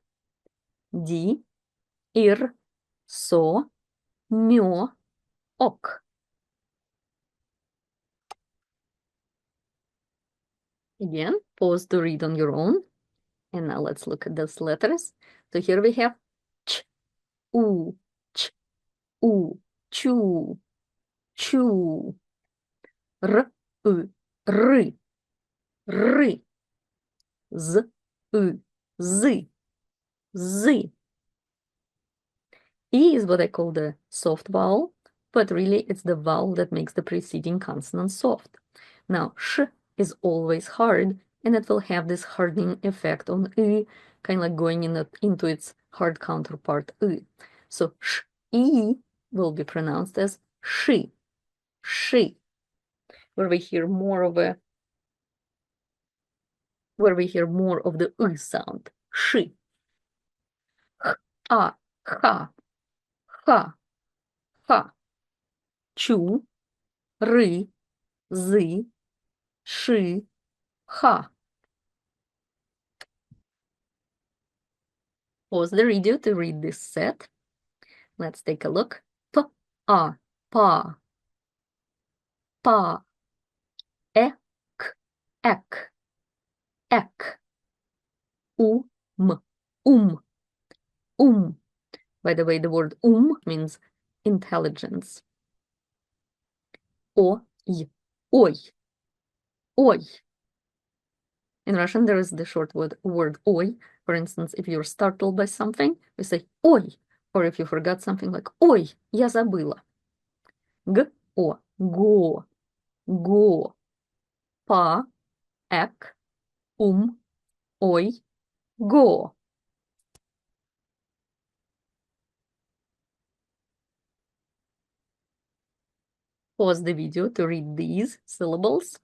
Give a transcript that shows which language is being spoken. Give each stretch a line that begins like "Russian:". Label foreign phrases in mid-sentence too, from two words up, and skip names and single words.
Russian: Di, ir, so, myo, ok.
English: Again, pause to read on your own. And now let's look at those letters. So here we have ch,
Russian: u, chu, chu, r, u, r, r, z, u, z, z.
English: E is what I call the soft vowel, but really it's the vowel that makes the preceding consonant soft. Now, sh is always hard, and it will have this hardening effect on I, kind of like going into its hard counterpart I. So sh, E will be pronounced as she, where we hear more of the I sound. She. H, a,
Russian: ha, ha, ha. Chu, ri, zi, shi, ha.
English: Pause the video to read this set. Let's take a look. P, a,
Russian: pa, pa, ek, ek, ek, um.
English: By the way, the word means intelligence.
Russian: Oy, oy, oy.
English: In Russian, there is the short word oy. For instance, if you're startled by something, we say oy. Or if you forgot something like oy,
Russian: я забыла. Go, go. Pa, ek, oy, go.
English: Pause the video to read these syllables.